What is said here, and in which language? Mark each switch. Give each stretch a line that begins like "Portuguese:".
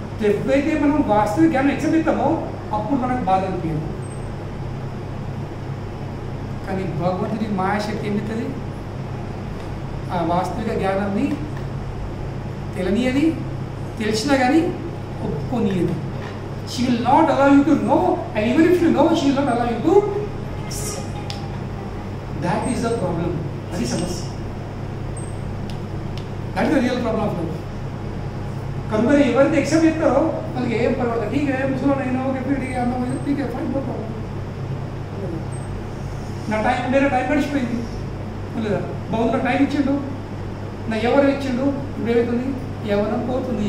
Telugu: ఎప్పుడైతే మనం వాస్తవిక జ్ఞానం ఎక్సెప్ట్ ఇస్తామో అప్పుడు మనకు బాధ అనిపించదు. కానీ భగవంతుడి మాయాశక్తి ఏం చెప్తుంది? ఆ వాస్తవిక జ్ఞానాన్ని తెలియనియది, తెలిసినా కానీ ఒప్పుకోనియది.
English: She will not allow you to know, and even if you know, she will not allow you to accept. That is the problem. That is సమస్య. That is the real problem of life.
Telugu: కనుక ఎవరైతే except చేస్తారో వాళ్ళకి ఏం పర్వాలేదు. ఠీకే ముసలోనైనా ఠీకే
English: Fine, no problem.
Telugu: నా time ఉండే, నా టైం గడిచిపోయింది లేదా, బాగుంది, నా టైం ఇచ్చిండు, నా ఎవరు ఇచ్చిండు. ఇప్పుడు ఏమవుతుంది? యవ్వనం పోతుంది.